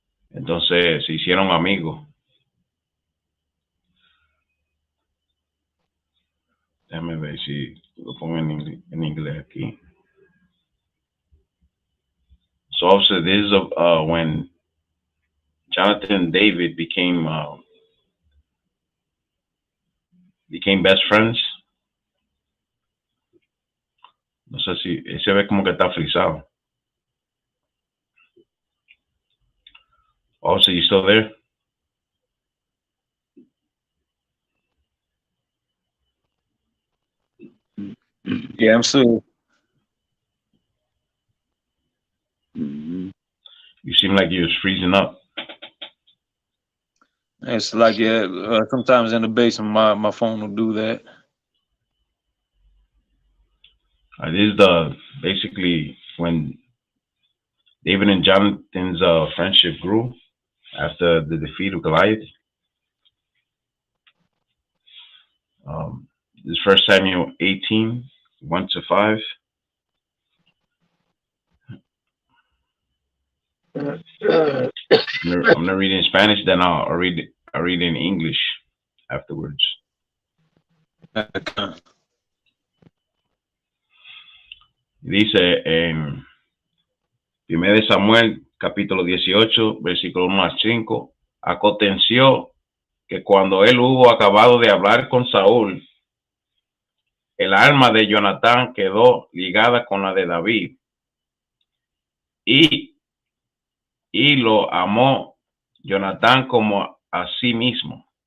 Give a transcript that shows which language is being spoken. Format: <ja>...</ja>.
<es>Entonces se hicieron amigos. Déjame ver si lo pongo en inglés aquí.</es> <en>So obviously this is when Jonathan and David became best friends.</en> <es>No sé si se ve como que está frisado.</es> <en>Oh, so you still there? Yeah, I'm still. You seem like you was freezing up. It's like, yeah, sometimes in the basement, my phone will do that. This is basically when David and Jonathan's friendship grew after the defeat of Goliath. This is 1 Samuel 18, 1-5. I'm gonna read it in Spanish, then I'll read it in English afterwards.</en> <es>Dice en 1 Samuel capítulo 18, versículo 1-5, aconteció que cuando él hubo acabado de hablar con Saúl, el alma de Jonatán quedó ligada con la de David y lo amó Jonatán como a sí mismo.</es>